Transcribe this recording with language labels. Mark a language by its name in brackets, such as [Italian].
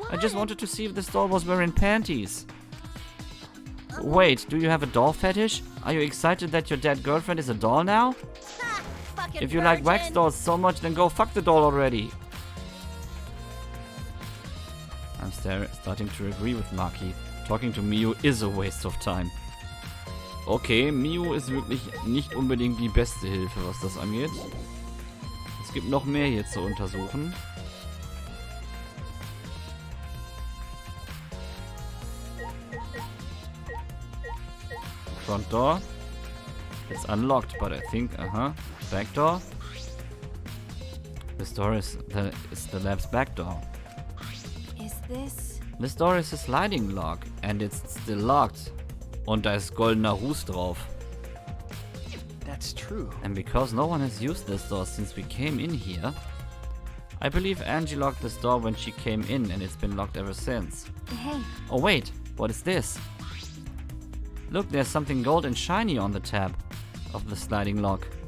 [English] I just wanted to see if this doll was wearing panties. Wait, do you have a doll fetish? Are you excited that your dead girlfriend is a doll now? Ha! Fucking If you like wax virgin. dolls so much, then go fuck the doll already. I'm starting to agree with Maki. Talking to Miu is a waste of time. [German] Okay, Miu ist wirklich nicht unbedingt die beste Hilfe, was das angeht. Es gibt noch mehr hier zu untersuchen. [English] Front door. It's unlocked, but I think, back door. This door is the lab's back door. Is this? This door is a sliding lock and it's still locked. [German] Und da ist goldener Ruß drauf. [English] That's true. And because no one has used this door since we came in here, I believe Angie locked this door when she came in and it's been locked ever since. Hey, Oh wait, what is this? Look, there's something gold and shiny on the tab of the sliding lock.